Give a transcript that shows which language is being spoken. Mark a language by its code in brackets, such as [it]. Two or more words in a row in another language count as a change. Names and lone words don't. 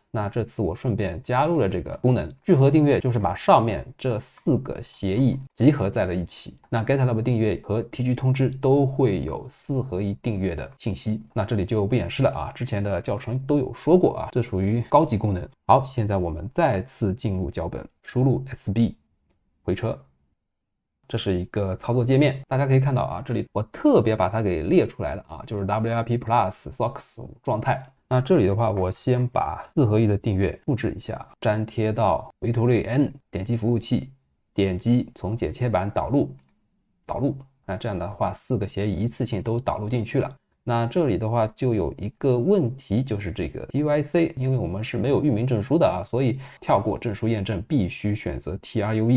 [zh] 那這次我順便加入了這個功能。聚合訂閱就是把上面這4個協議集合在了一起。那 GitLab 訂閱和 TG 通知都會有4合1訂閱的信息。那這裡就不演示了啊，之前的教程都有說過啊，這屬於高級功能。好，現在我們再次進入腳本，輸入 SB。回車，這是一個操作界面，大家可以看到啊，這裡我特別把它給列出來了啊，就是 WRP Plus SOC 狀態。那這裡的話，我先把4合1的訂閱複製一下，粘貼到 VToolN， 點擊服務器，點擊從剪切板導入，那這樣的話4個協議一次性都導入進去了。那這裡的話就有一個問題，就是這個 TUIC， 因為我們是沒有域名證書的啊，所以跳過證書驗證，必須選擇 TRUE。